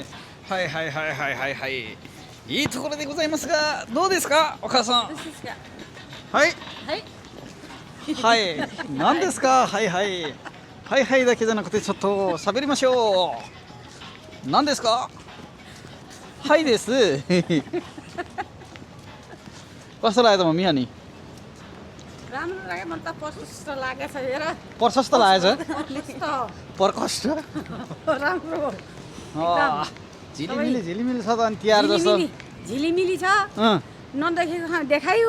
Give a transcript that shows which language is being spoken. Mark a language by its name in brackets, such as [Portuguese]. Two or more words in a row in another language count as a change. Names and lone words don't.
[Japanese] はいはいはいはいはいはい、いいところでございますが、どうですかお母さん？はいはい何ですか？はいはいはいはいだけじゃなくてちょっと喋りましょう。何ですか？はいです [Nepali] कस्तो लाग्यो त मम्मी? अनि राम्रो लाग्यो। म त प्रशस्त लागेछ हेर। प्रशस्त लागेछ? प्रकष्ट राम्रो झिलिमिली झिलिमिली छ त। अनि तिहार जस्तो झिलिमिली छ। नदेखेको देखायो।